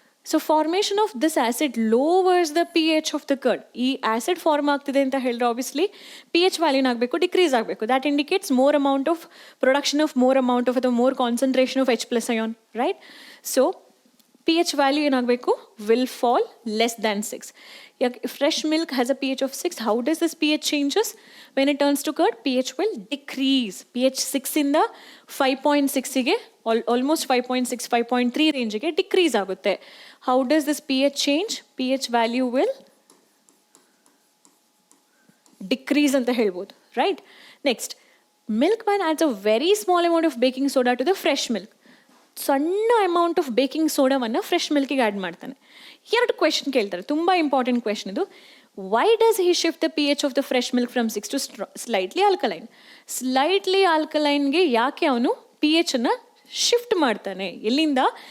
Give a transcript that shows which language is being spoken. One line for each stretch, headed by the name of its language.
English: So formation of this acid lowers the pH of the curd.
Kannada: ಈ acid form ಆಗ್ತಿದೆ ಅಂತ ಹೇಳಿದ್ರೆ obviously pH ವ್ಯಾಲ್ಯೂನ್ ಆಗಬೇಕು, ಡಿಕ್ರೀಸ್ ಆಗಬೇಕು.
English: That indicates more amount of production of more amount of ಅಥವಾ more concentration of H plus ion, right?
Kannada: So pH value ಏನಾಗಬೇಕು?
English: Will fall less than 6. Fresh milk has a pH of 6. How does this pH changes? When it turns to curd, pH will decrease.
Kannada: pH 6 ಇಂದ 5.6ಗೆ almost 5.6, 5.3 ರೇಂಜಿಗೆ decrease ಆಗುತ್ತೆ.
English: How does this pH change? pH value will decrease
Kannada: ಅಂತ ಹೇಳ್ಬೋದು,
English: right? Next, milkman adds a very small amount of baking soda to the fresh milk.
Kannada: ಸಣ್ಣ amount of baking ಸೋಡಾವನ್ನು fresh ಮಿಲ್ಕಿಗೆ add ಮಾಡ್ತಾನೆ. 2 question ಕೇಳ್ತಾರೆ, ತುಂಬ important question ಇದು.
English: Why does he shift the pH of the fresh milk from 6 to slightly alkaline?
Kannada: Slightly ಆಲ್ಕಲೈನ್ಗೆ ಯಾಕೆ ಅವನು pH-ಅನ್ನು shift ಮಾಡ್ತಾನೆ? ಎಲ್ಲಿಂದ?